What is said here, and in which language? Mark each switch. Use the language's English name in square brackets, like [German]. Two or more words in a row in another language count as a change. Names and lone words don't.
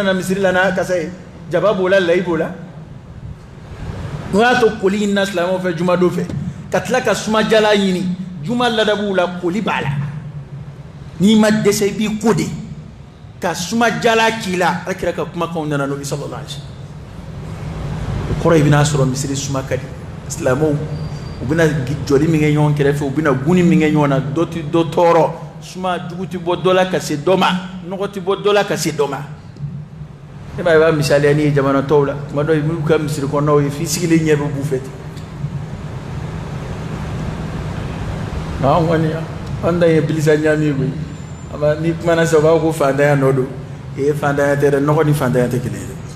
[Bambara] na misiri la n'a kasa ye jaba b'o la layi b'o la n'o y'a to koli ɲinina silamɛw fɛ juma don fɛ ka tila ka sumajala ɲini juma ladabuw la koli b'a la n'i ma dɛsɛ i b'i ko de ka sumajala k'i la ala kira ka kumakanw nana n'o ye [Arabic] sallallahu alaihi wasallam [Bambara] o kɔrɔ i bɛna sɔrɔ misiri suma ka di silamɛw u bɛna jɔli min kɛ ɲɔgɔn kɛrɛfɛ u bɛna guni min kɛ ɲɔgɔn na dɔ tɛ dɔ tɔɔrɔ suma jugu tɛ bɔ dɔ la ka se dɔ ma nɔgɔ tɛ bɔ dɔ la ka se dɔ ma e b'a ye b'a misaliya ni ye jamana tɔw la tuma dɔ i b'u ka misiri kɔnɔnaw ye f'i sigilen ɲɛ bɛ b'u fɛ ten an kɔni an dan ye bilisa ɲami ye koyi ni kumana sisan u b'a fɔ ko fantanya nɔ don fantanya tɛ dɛ nɔgɔ ni fantanya tɛ kelen ye dɛ